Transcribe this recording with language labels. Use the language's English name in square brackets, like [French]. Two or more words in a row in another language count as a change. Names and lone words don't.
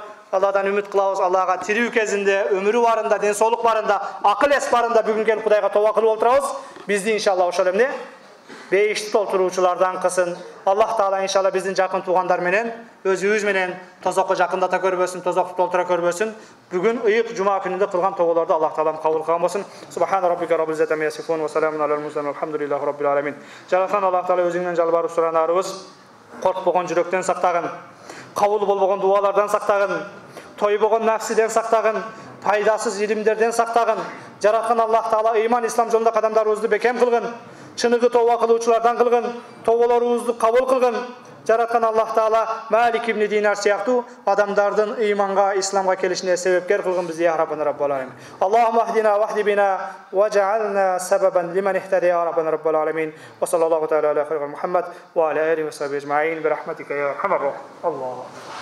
[Kyrgyz] Алладан үмүт кылабыз, Аллага тирүү кезинде, өмүрү барында, ден соолук барында, акыл эс барында бүгүн келип Кудайга тооба кылып отурабыз. Бизди иншалла ошол эмне бейишти толтуруучулардан кылсын. Аллах Таала иншалла биздин жакын туугандар менен, өзүбүз менен тозокко жакындата көрбөсүн, тозокту толтура көрбөсүн. Бүгүн ыйык жума күнүндө кылган тооболорду Аллах Таалам кабыл кылган болсун. [Arabic] سبحان ربك رب العزة عما يصفون وسلام على المرسلين الحمد لله رب العالمين. [Kyrgyz] Жараткан Аллах Таала өзүңдөн жалбарып суранарыбыз, коркпогон жүрөктөн сактагын, кабыл болбогон дуалардан сактагын, тойбогон нафсиден сактагын, пайдасыз илимдерден сактагын. Жараткан Аллах Таала ыйман ислам жолунда кадамдарыбызды бекем кылгын, чыныгы тооба кылуучулардан кылгын, тооболорубузду кабыл кылгын. Жараткан Аллах Таала Малик ибн Динар сыяктуу адамдардын ыйманга, исламга келишине себепкер кылгын бизди [Arabic] يا ربنا رب العالمين. اللهم اهدنا واهد بنا واجعلنا سببا لمن اهتدى يا ربنا رب العالمين. وصلى الله تعالى على خير محمد وعلى آله وصحبه أجمعين برحمتك يا أرحم الراحمين. Аллах